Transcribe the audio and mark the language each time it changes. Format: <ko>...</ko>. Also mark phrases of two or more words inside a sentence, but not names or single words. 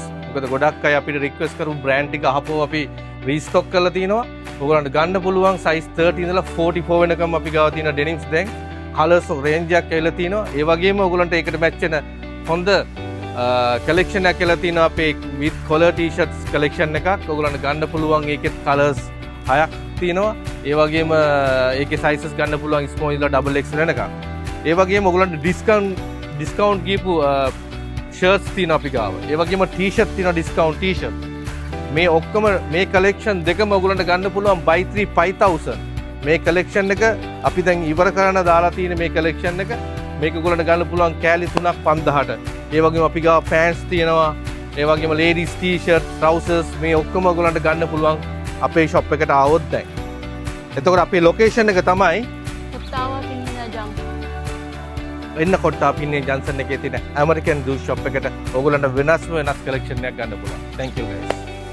<si>මොකද ගොඩක් අය අපිට request කරපු brand ටික අහපුව අපි restock කරලා තිනවා. ඔයගොල්ලන්ට ගන්න පුළුවන් size 30 ඉඳලා 44 වෙනකම් අපි ගාව තියෙන denims දැන්</si> <en>colors range</en> <si>එකක් ඇවිල්ලා තිනවා. ඒ වගේම ඔයගොල්ලන්ට ඒකට match වෙන හොඳ collection එකක් ඇවිල්ලා තිනවා අපේ</si> <en>with collar t-shirts collection</en> <si>එකක්. ඔයගොල්ලන්ට ගන්න පුළුවන් ඒකෙත් colors 6ක් තියෙනවා. ඒ වගේම ඒකේ sizes ගන්න පුළුවන් small ඉඳලා</si> <en>double XL</en> <si>වෙනකම්. ඒ වගේම ඔයගොල්ලන්ට discount ගියපු shirts තියෙනවා අපි ගාව. ඒ වගේම t-shirt තියෙනවා</si> <en>discount t-shirt.</en> <si>මේ ඔක්කොම මේ collection දෙකම ඔයගොල්ලන්ට ගන්න පුළුවන් buy 3 5000. මේ collection එක අපි දැන් ඉවර කරන්න දාලා තියෙන මේ collection එක මේක ඔයගොල්ලන්ට ගන්න පුළුවන් කෑලි 3ක් 5000ට. ඒ වගේම අපි ගාව pants තියෙනවා. ඒ වගේම</si> <en>ladies t-shirt, trousers</en> <si>මේ ඔක්කොම ඔයගොල්ලන්ට ගන්න පුළුවන් අපේ shop එකට ආවොත් දැන්. එතකොට අපේ location එක තමයි එන්න කොට්ටාපින්නේ ජන්සන් එකේ තියෙන ඇමරිකන් ජූස් shop එකට ඔයගොල්ලන්ට වෙනස් collection එකක් ගන්න පුළුවන්. Thank you guys.</si>